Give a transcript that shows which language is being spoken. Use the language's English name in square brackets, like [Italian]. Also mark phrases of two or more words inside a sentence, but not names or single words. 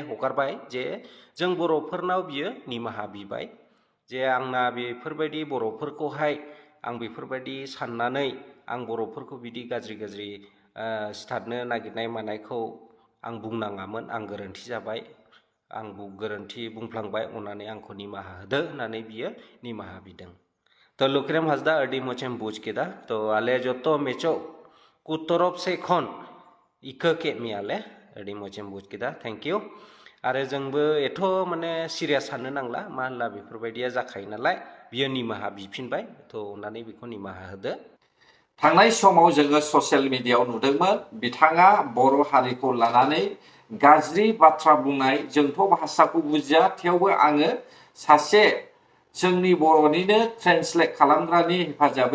[Bodo] हगारबाय जे जों बर'फोरनाव बियो निमाहा बिबाय जे आंना बेफोरबायदि बर'फोरखौहाय आं बेफोरबायदि साननानै आं बर'फोरखौ बिदि गाज्रि सिथारनो नागिरनाय मानायखौ आं बुंनाङामोन आं गोरोन्थि जाबाय आं गोरोन्थि बुंफ्लांबाय अननानै आंखौ निमाहा होदो होननानै बियो निमाहा बिदों तो लुकिराम हाजदा [Santali] अडी मोचेम बुझ केदा तो आले जतो मेचो कुतरफ से खन इको के मियाले अडी मोचेम बुझ केदा [English] thank you [Bodo] आरो जोंबो एथ' माने सिरियास साननो नांला मा होनला बेफोरबायदिया जाखायो नालाय बियो निमाहा बिफिनबाय थ' अननानै बेखौ निमाहा होदो थांनाय समाव जोङो ससियेल मिडियायाव नुदोंमोन बिथाङा बर' हारिखौ लानानै गाज्रि बाथ्रा बुंनाय जोंथ' भाषाखौ बुजिया थेवबो आङो सासे जोंनि बर'निनो ट्रेन्सलेट खालामग्रानि हेफाजाबै